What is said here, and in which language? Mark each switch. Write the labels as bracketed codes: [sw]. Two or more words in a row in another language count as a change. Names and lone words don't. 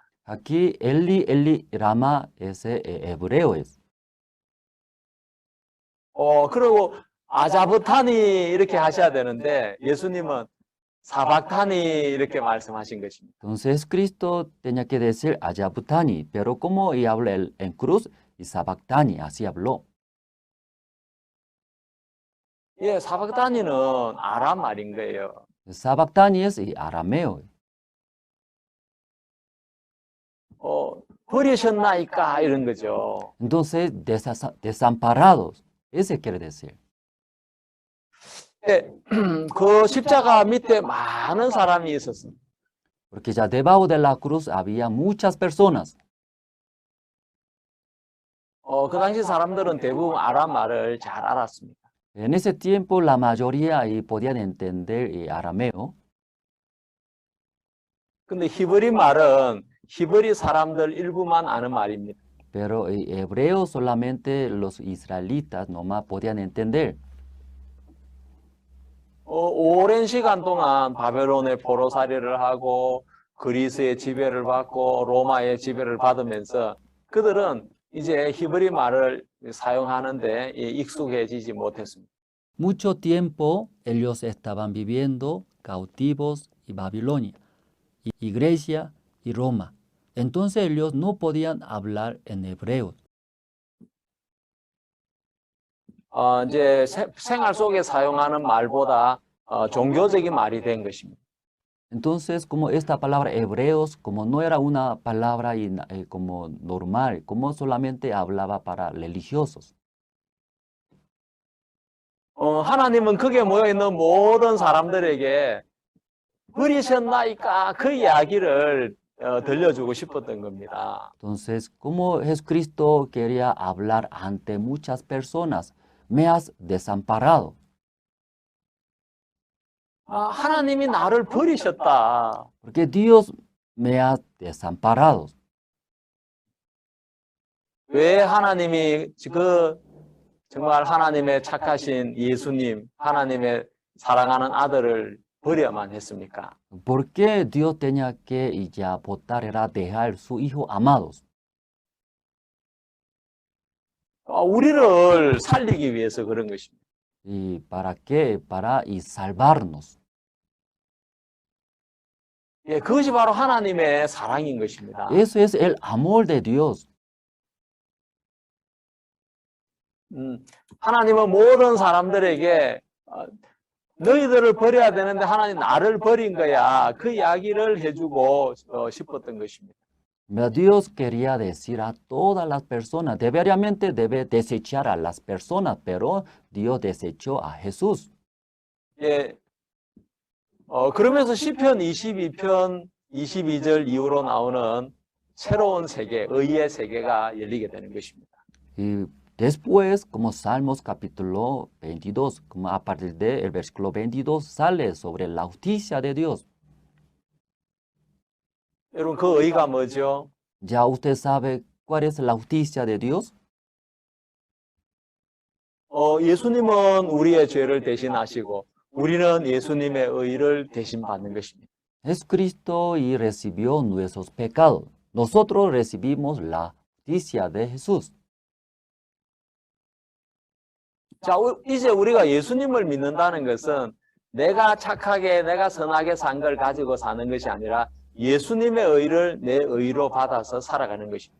[es] Aquí [he] Eli Eli Rama [es] ese hebreo es. [ko] 그리고 아자브타니 이렇게 하셔야 되는데 예수님은 사박타니 이렇게 말씀하신 것입니다. [es] Entonces Cristo tenía que decir Ayabutani, pero como y habla en cruz y Sabactani, así habló. [ko] 예, 사박타니는 아람 말인 거예요. [es] Sabactani es arameo. [ko] 버리셨나이까 이런 거죠. [es] Entonces desamparados, ese quiere decir. [ko] 예, 그 십자가 밑에 많은 사람이 있었습니다. [es] Porque ya debajo de la cruz había muchas personas. [ko] 그 당시 사람들은 대부분 아람 말을 잘 알았습니다. [es] En ese tiempo la mayoría podían entender arameo. [ko] 근데 히브리 말은 히브리 사람들 일부만 아는 말입니다. [es] Pero hebreo solamente los israelitas nomás podían entender. [ko] 오랜 시간 동안 바벨론의 포로살이를 하고 그리스의 지배를 받고 로마의 지배를 받으면서 그들은 이제 히브리 말을 사용하는데 익숙해지지 못했습니다. [es] Mucho tiempo ellos estaban viviendo cautivos en Babilonia, y Grecia y Roma. Entonces ellos no podían hablar en hebreo. [ko] 이제 생활 속에 사용하는 말보다 종교적인 말이 된 것입니다. [es] Entonces, como esta palabra hebreos, como no era una palabra como normal, como solamente hablaba para religiosos. [ko] 하나님은 거기에 모여있는 모든 사람들에게 버리셨나이까 그 이야기를 들려주고 싶었던 겁니다. [es] Entonces, como Jesucristo quería hablar ante muchas personas, me has desamparado. [ko] 하나님이 나를 버리셨다. [es] Porque Dios me ha desamparado. [ko] 왜 하나님이 정말 하나님의 착하신 예수님, 하나님의 사랑하는 아들을 버려야만 했습니까? [es] ¿Por qué Dios tenía que ya votar, era dejar su hijo amados? [ko] 우리를 살리기 위해서 그런 것입니다. [es] ¿Y para qué? Para y salvarnos. [ko] 예, 그것이 바로 하나님의 사랑인 것입니다. [es] Eso es el amor de Dios. [ko] 하나님은 모든 사람들에게 너희들을 버려야 되는데 하나님 나를 버린 거야. 그 이야기를 해주고 싶었던 것입니다. [es] Dios quería decir a todas las personas, diariamente debe desechar a las personas, pero Dios desechó a Jesús. [ko] 예, 그러면서 시편 22편 22절 이후로 나오는 새로운 세계, 의의 세계가 열리게 되는 것입니다. [es] Y después, como Salmos capítulo 22, como a partir del versículo 22, sale sobre la justicia de Dios. [ko] 여러분, 그 의가 뭐죠? [es] ¿Ya usted sabe cuál es la justicia de Dios? [ko] 예수님은 우리의 죄를 대신하시고 우리는 예수님의 의를 대신 받는 것입니다. [es] Jesucristo y recibió nuestros pecados. Nosotros recibimos la justicia de Jesús. [ko] 자, 이제 우리가 예수님을 믿는다는 것은 내가 착하게, 내가 선하게 산 걸 가지고 사는 것이 아니라 예수님의 의를 내 의로 받아서 살아가는 것입니다.